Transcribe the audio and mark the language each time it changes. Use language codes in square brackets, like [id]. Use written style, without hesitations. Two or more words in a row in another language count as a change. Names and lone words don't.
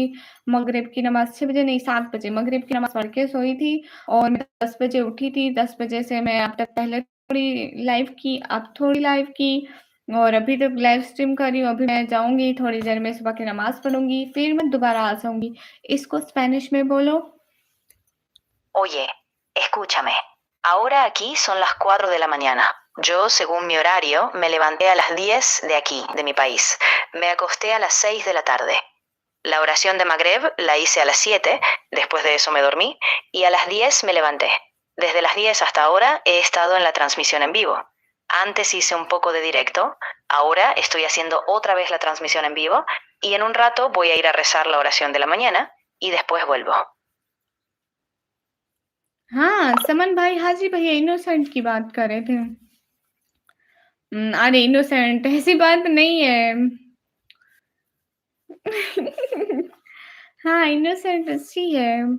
[hi] मगरिब की नमाज 6 बजे नहीं 7 बजे मगरिब की नमाज पढ़ के सोई थी और मैं 10 बजे उठी थी। 10 बजे से मैं अब तक पहले थोड़ी लाइव की, अब थोड़ी लाइव की और अभी तक [en] live stream [hi] कर रही हूँ। अभी मैं जाऊँगी थोड़ी देर में, सुबह की नमाज पढ़ूँगी, फिर मैं दोबारा आ जाऊँगी। इसको स्पेनिश में बोलो। [es] Oye, escúchame. Ahora aquí son las 4 de la mañana. Yo, según mi horario, me levanté a las 10 de aquí, de mi país. Me acosté a las 6 de la tarde. La oración de Magreb la hice a las 7, después de eso me dormí, y a las 10 me levanté. Desde las 10 hasta ahora he estado en la transmisión en vivo. Antes hice un poco de directo, ahora estoy haciendo otra vez la transmisión en vivo, y en un rato voy a ir a rezar la oración de la mañana, y después vuelvo. [hi] हाँ, समन भाई हाजी भैया इनोसेंट की बात कर रहे थे। अरे इनोसेंट ऐसी बात नहीं है। हाँ, इनोसेंट अच्छी है।